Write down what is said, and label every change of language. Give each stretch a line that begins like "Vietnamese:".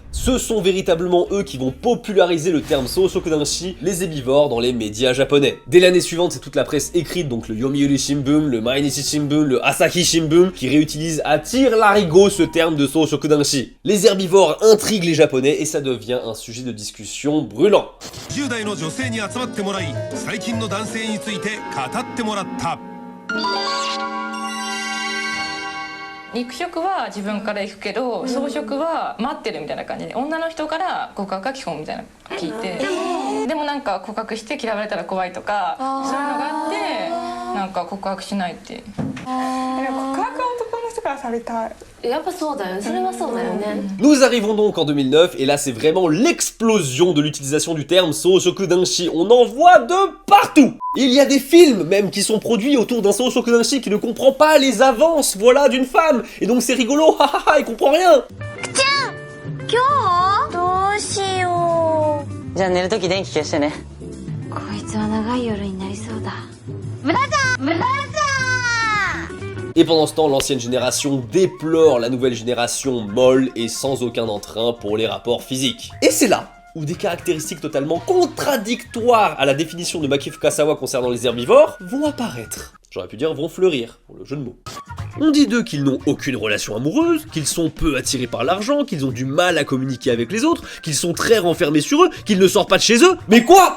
French: Ce sont véritablement eux qui vont populariser le terme Soushokudanshi, les herbivores, dans les médias japonais. Dès l'année suivante, c'est toute la presse écrite, donc le Yomiuri Shimbun, le Mainichi Shimbun, le Asahi Shimbun, qui réutilisent à tire-larigot ce terme de Soushokudanshi. Les herbivores intriguent les japonais et ça devient un sujet de discussion brûlant.
Japanese: 10代の女性に集まってもらい、最近の男性について語ってもらった。肉食は自分から行くけど、草食は待ってるみたいな感じで、女の人から告白が基本みたいなの聞いて、でもなんか告白して嫌われたら怖いとか、そういうのがあって、なんか告白しないって。告白は男の人からされたい。やっぱそうだよね。それはそうだよね。
French: Nous arrivons donc en 2009 et là c'est vraiment l'explosion de l'utilisation du terme Soushokudanshi. On en voit de partout. Il y a des films même qui sont produits autour d'un Soushokudanshi qui ne comprend pas les avances, voilà, d'une femme. Et donc c'est rigolo, hahaha, il comprend rien.
Japanese: どうしよう。じゃあ寝るとき電気消してね。こいつは長い夜になりそうだ。ブラジャーブラジャー
French: Et pendant ce temps, l'ancienne génération déplore la nouvelle génération molle et sans aucun entrain pour les rapports physiques. Et c'est là où des caractéristiques totalement contradictoires à la définition de Maki Fukasawa concernant les herbivores vont apparaître. J'aurais pu dire vont fleurir, pour le jeu de mots. On dit d'eux qu'ils n'ont aucune relation amoureuse, qu'ils sont peu attirés par l'argent, qu'ils ont du mal à communiquer avec les autres, qu'ils sont très renfermés sur eux, qu'ils ne sortent pas de chez eux. Mais quoi?